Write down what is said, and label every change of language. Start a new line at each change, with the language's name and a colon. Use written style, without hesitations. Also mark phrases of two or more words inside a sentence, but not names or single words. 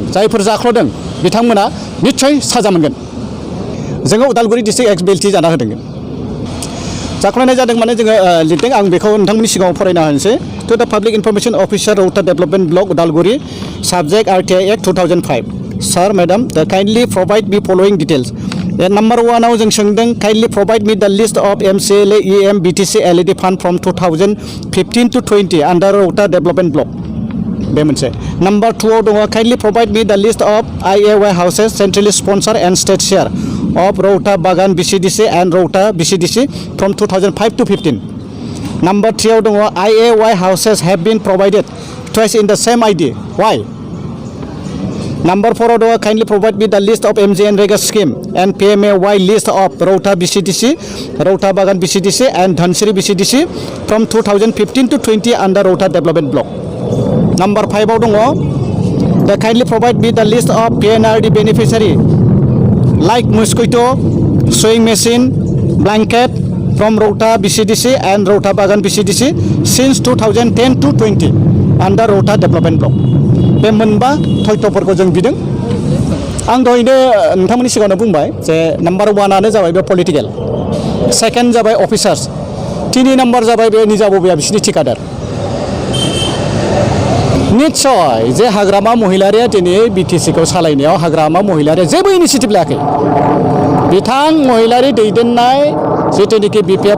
Bodo: जायफोर जाख्ल'दों बिथांमोना निस्सय साजा मोनगोन जोङो उदालगुरि डिस्ट्रिक्ट एक्सबिएलटि जाना होदोंमोन जाख्ल'नाय जादों माने जोङो लिरदों आं बेखौ नोंथांमोननि सिगाङाव फरायना होनोसै टु
English: The Public Information Officer Rauta Development Block Udalguri subject RTI Act 2005 sir madam the kindly provide me following details number 1
Bodo: आव जों सोंदों
English: kindly provide me the list of MCLA EM BTC LED fund from 2015 to 20 under Rauta Development Block
Bodo: बे मोनसे
English: नम्बर 2
Bodo: आव दङ
English: kindly provide me the list of IAY houses centrally sponsor and state share of Rauta Bagan BCDC and Rauta BCDC from 2005 to 15. Number 3
Bodo: आव दङ
English: IAY houses have been provided twice in the same ID. Why? Number 4
Bodo: आव दङ
English: kindly provide me the list of MJNREGA scheme and PMAY list of Rauta BCDC, Rauta Bagan BCDC and Dhansiri BCDC from 2015 to 20 under Rauta Development Block. Number 5
Bodo: आव दङ
English: the kindly provide me the list of PNRD beneficiary like mosquito, sewing machine, blanket from Rauta BCDC and Rauta Bagan BCDC since 2010 to 20 under Rauta Development Block.
Bodo: बे मोनबा थयथ'फोरखौ जों बिदों आं दहायनो नोंथांमोननि सिगाङावनो बुंबाय जे नम्बर 1 आनो जाबाय बे पलिटिकेल सेकेन्ड जाबाय अफिसार्स 3 नम्बर जाबाय बे निजा बबेया बिसिनि ठिकादार निश्चय जे हाग्रामा महिलारिया दिनै BTCखौ सालायनायाव हाग्रामा महिलारिया जेबो इनिशिएटिभ लायाखै बिथां महिलारि दैदेननाय जितुनिखि BPF